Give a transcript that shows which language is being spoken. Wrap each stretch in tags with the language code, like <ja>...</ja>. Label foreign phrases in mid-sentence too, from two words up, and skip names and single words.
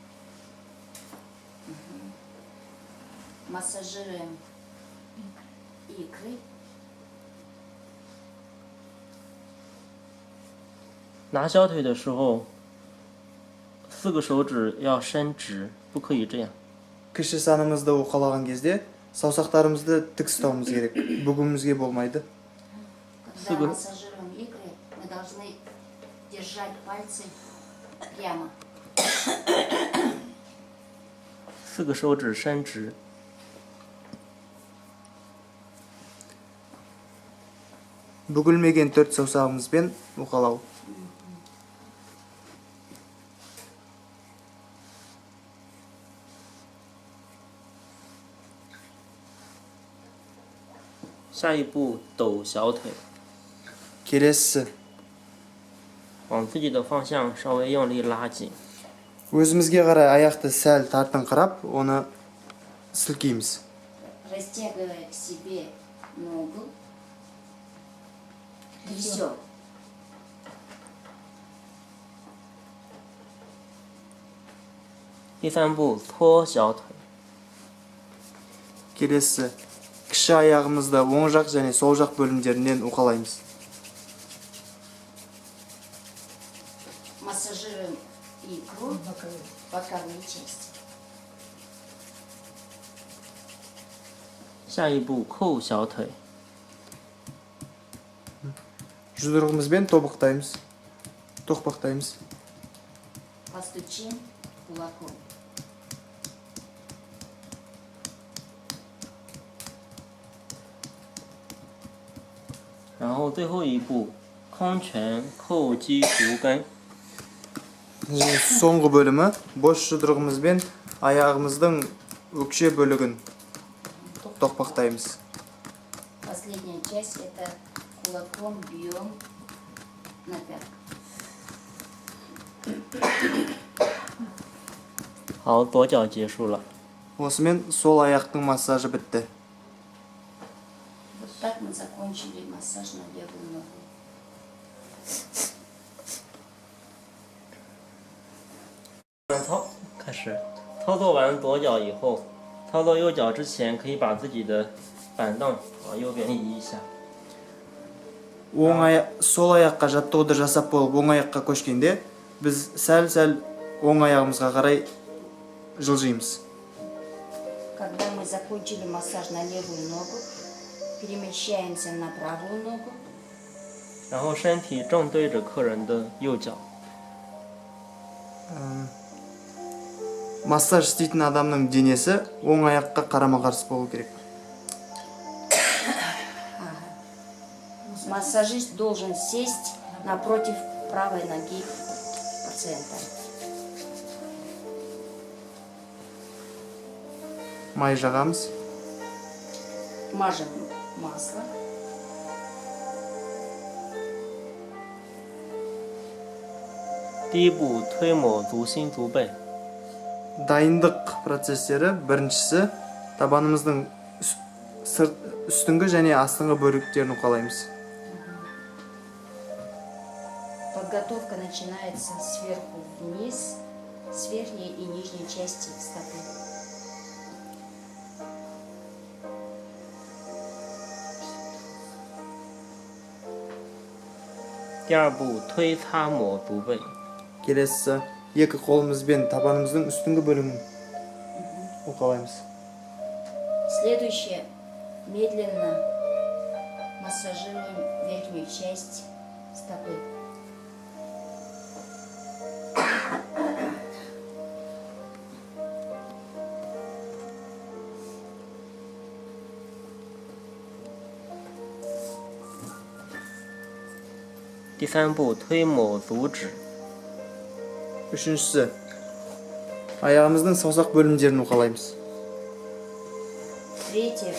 <ru>Массажируем икры.</ru> <zh>拿小腿的时候，4个手指要伸直，不可以这样。</zh> <kk>Кіші санымызды уқалаған кезде саусақтарымызды тік ұстауымыз керек. Бүгімізге болмайды.</kk> <ru>Когда массажируем икры, мы должны держать пальцы прямо.</ru> <zh>4 个手指伸直，</zh> <kk>Бүгілмеген 4 саусағымызбен уқалау.</kk> <zh>下一步抖小腿，</zh> <kk>Келесі</kk> <zh>往自己的方向稍微用力拉紧，</zh> <kk>өзімізге қарай аяқты сәл тартыңқырап, оны сілкейміз.</kk> <ru>Растягивая к себе ногу. Трясем.</ru> <zh>第3步搓小腿，</zh> <kk>Келесі кіші аяғымызды оң жақ және сол жақ бөлімдерінен уқалаймыз.</kk> <ru>Массажируем икру, боковые части.</ru> <zh>下一步扣小腿，</zh> <kk>Жұдырығымызбен тоқпақтаймыз.</kk> <ru>Постучим кулаком.</ru> <zh>然后最后一步空拳扣击足跟，</zh> <kk>Соңғы бөлімі бош жұдырығымызбен аяғымыздың өкше бөлігін тоқпақтаймыз.</kk> <ru>Последняя часть это кулаком бьем на пятку.</ru> <zh>好，左脚结束了。</zh> <kk>Осымен сол аяқтың массажы бітті.</kk> <ru>Вот так мы закончили массаж на левую ногу.</ru> <zh>开始操作完左脚以后，操作右脚之前可以把自己的板凳往右边移一下。</zh> <kk>Сол аяққа жаттығуды жасап болып оң аяққа көшкенде, біз сәл-сәл оң аяғымызға қарай жылжимыз.</kk> <ru>Когда мы закончили массаж на левую ногу, перемещаемся на правую ногу.</ru> <zh>然后身体正对着客人的右脚。</zh> <kk>Массаж істейтін адамның денесі оң аяққа қарама-қарсы болу керек.</kk> <ru>Массажист должен сесть напротив правой ноги пациента.</ru> <kk>Май жағамыз.</kk> <ru>Мажем масло.</ru> <zh>第一步，推抹足心足背。</zh> <kk>Дайындық процестері біріншісі табанымыздың үстіңгі және астыңғы бөліктерін уқалаймыз.</kk> <ru>Подготовка начинается сверху вниз, с верхней и нижней части стопы.</ru> <zh>第二步，推擦抹足背。</zh> <kk>Келесі екі қолымызбен табанымыздың үстіңгі бөлігін уқалаймыз.</kk> <ru>Следующее. Медленно массажируем верхнюю часть стопы.</ru> <zh>第三步，推抹足趾。</zh> <kk>Үшіншісі, аяғымыздың саусақ бөлімдерін уқалаймыз.</kk> <ru>Третье.</ru>